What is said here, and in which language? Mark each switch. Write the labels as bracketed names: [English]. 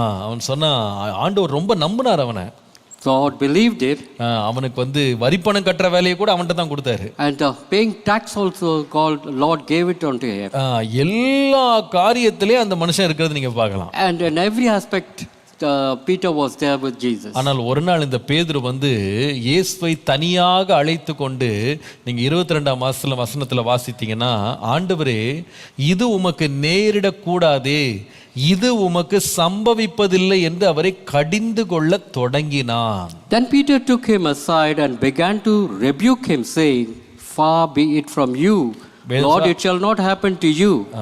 [Tamil] அவன் சொன்னா, ஆண்டவர் ரொம்ப நம்பினார் அவனை. [English] God believed it. [Tamil] அவனுக்கு வந்து வரிப்பணம் கட்டுற வேலையை கூட அவன்கிட்ட தான் கொடுத்தாரு. [English] And paying tax also Lord gave it unto him. [Tamil] எல்லா காரியத்திலே அந்த மனுஷன் இருக்கிறது நீங்க பார்க்கலாம். [English] And in every aspect Peter was there with Jesus. [Tamil] ஆனால் ஒரு நாள் இந்த பேதுரு வந்து இயேசுவை தனியாக அழைத்து கொண்டு, நீங்க 22 வசனத்துல வாசித்தீங்கன்னா, ஆண்டவரே இது உமக்கு நேரிடக்கூடாதே, இது உமக்கு சம்பவிப்பதில்லை என்று அவரை கடிந்து கொள்ள தொடங்கினான். [English] Then Peter took him aside and began to rebuke him, saying, far be it from you, Lord, it shall not happen to you.